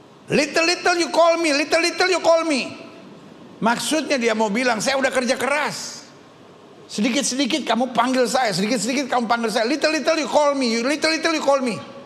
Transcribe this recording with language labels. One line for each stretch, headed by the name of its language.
English: Little you call me, little you call me."
Indonesian: Maksudnya dia mau bilang, saya udah kerja keras. Sedikit-sedikit kamu panggil saya, sedikit-sedikit kamu panggil saya.
English: Little you call me, little you call me.